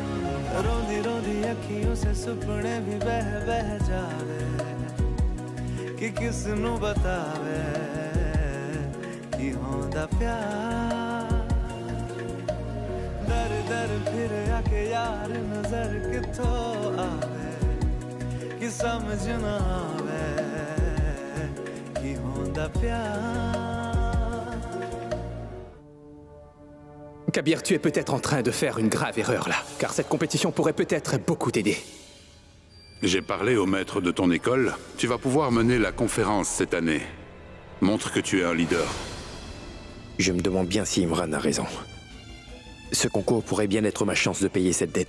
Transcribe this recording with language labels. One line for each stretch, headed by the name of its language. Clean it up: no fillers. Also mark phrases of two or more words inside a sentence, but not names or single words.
Punjabi: ਰੋਂਦੀ ਰੋਂਦੀ ਅੱਖੀਆਂ ਸੇ ਸੁਪਨੇ ਭੀ ਬਹਿ ਬਹਿ ਜਾਵੇ ਕਿ ਕਿਸਨੂੰ ਬਤਾਵੇ ਕਿ ਹੋਂਦਾ ਪਿਆਰ ਦਰ ਦਰ ਫਿਰ ਆਕੇ ਯਾਰ ਨਜ਼ਰ ਕਿੱਥੋਂ ਆਵੇ ਕਿ ਸਮਝ ਨਾ ਆਵੇ ਕਿ ਹੋਂਦਾ ਪਿਆਰ
French: Kabir, tu es peut-être en train de faire une grave erreur là, car cette compétition pourrait peut-être beaucoup t'aider. J'ai parlé au maître de ton école. Tu vas pouvoir mener la conférence cette année. Montre que tu es un leader. Je me demande bien si Imran a raison. Ce concours pourrait bien être ma chance de payer cette dette.